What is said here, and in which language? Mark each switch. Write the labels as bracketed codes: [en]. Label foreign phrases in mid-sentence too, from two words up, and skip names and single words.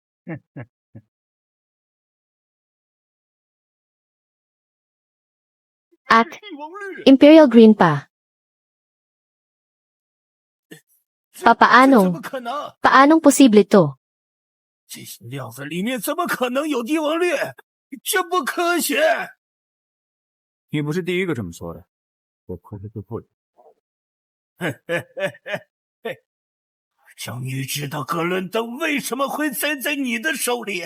[tl] At [en] Imperial Green [tl] pa. [zh] 这怎 [tl] Papaano? [zh] 么可能？ [tl] Paanong posible to? [zh] 这些料子里面怎么可能有帝王绿？这不科学！你不是第一个这么说的，我亏了个不止。终于知道哥伦登为什么会栽在你的手里。